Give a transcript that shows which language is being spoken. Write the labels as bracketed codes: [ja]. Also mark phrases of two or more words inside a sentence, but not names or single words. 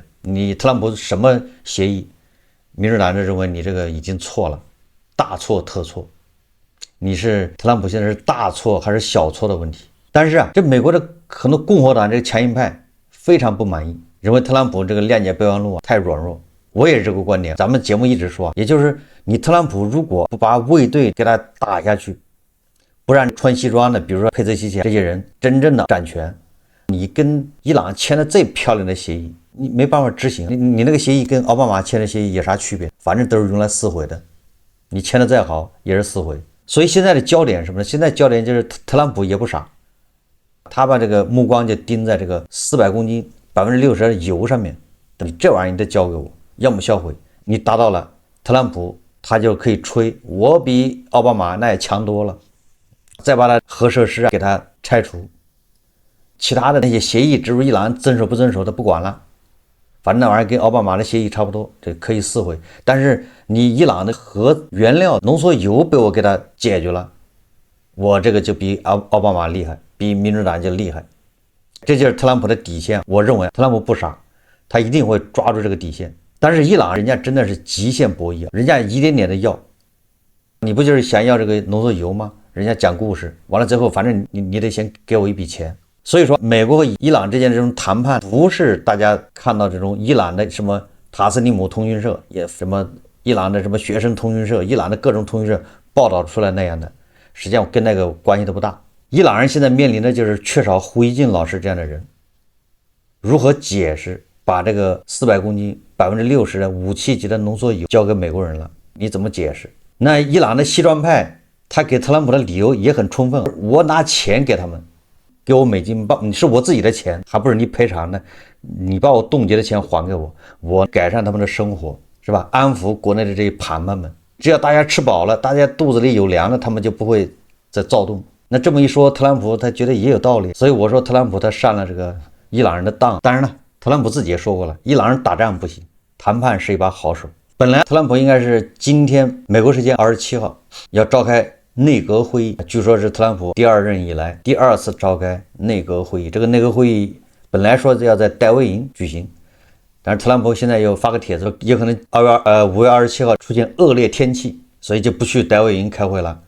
[zh] 你特朗普什麼協議，民主黨就認為你這個已經錯了，大錯特錯。你是特朗普現在是大錯還是小錯的問題？但是這美國的很多共和党這個強硬派非常不滿意，認為特朗普這個諒解備忘錄太軟弱。我也是這個觀點，咱們節目一直說，也就是你特朗普如果不把衛隊給他打下去，不讓穿西裝的，比如說佩泽西奇这些人真正的掌權，你跟伊朗簽了最漂亮的協議，你沒辦法執行。你那個協議跟奧巴馬簽的協議有啥區別？反正都是用來撕毀的，你簽的再好也是撕毀。所以現在的焦點是什麼呢？現在焦點就是特朗普也不傻，他把這個目光就盯在這個400公斤60%的油上面，你這玩意兒你得交給我，要麼銷毀。你達到了，特朗普他就可以吹我比奧巴馬那也強多了，再把他核設施給他拆除，其他的那些協議，至於伊朗遵守不遵守的不管了，反正那玩意儿跟奧巴馬的協議差不多，這可以撕毀。但是你伊朗的核原料濃縮鈾被我給他解決了，我這個就比奧巴馬厲害，比民主黨就厲害。這就是特朗普的底線。我認為特朗普不傻，他一定會抓住這個底線。但是伊朗人家真的是極限博弈，人家一點點的要，你不就是想要這個濃縮鈾嗎？人家講故事，完了之後反正你得先給我一筆錢。所以說美國和伊朗之間这種談判，不是大家看到這種伊朗的什麼塔斯尼姆通訊社，也什麼伊朗的什麼學生通訊社，伊朗的各種通訊社報道出來那樣的，實際上跟那個關係都不大。伊朗人現在面臨的就是缺少胡一進老師這樣的人，如何解釋把這個400公斤60%的武器級的濃縮鈾交給美國人了？你怎麼解釋？那伊朗的西裝派他給特朗普的理由也很充分，我拿錢給他們，給我美金，你是我自己的錢，還不是你賠償的，你把我凍結的錢還給我，我改善他們的生活，是吧？安撫國內的這些盤盘們，只要大家吃飽了，大家肚子裡有糧了，他們就不會再躁動。那這麼一說，特朗普他覺得也有道理，所以我說特朗普他上了這個伊朗人的當。當然了，特朗普自己也說過了，伊朗人打仗不行，談判是一把好手。本來特朗普應該是今天美國時間27號要召開內閣會議，據說是特朗普第2任以來第2次召開內閣會議。這個內閣會議本來說是要在戴維營舉行，但是特朗普現在又發個帖子，也可能5月27號出現惡劣天氣，所以就不去戴維營開會了。